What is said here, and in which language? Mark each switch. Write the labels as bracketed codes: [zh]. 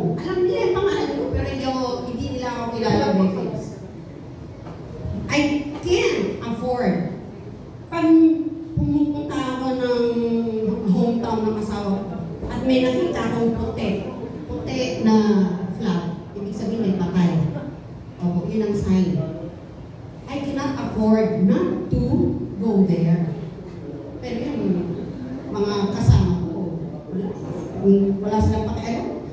[tl] Alam nila yung pangalan ko, pero hindi nila ako kilala [en] by face. I can't afford. [tl] Pag pumupunta ako ng hometown ng asawa ko, at may nakita akong puti na flag, ibig sabihin may patay. O, yun ang sign. [en] I cannot afford not to go there. [tl] Pero yung mga kasama ko, wala silang pakialam.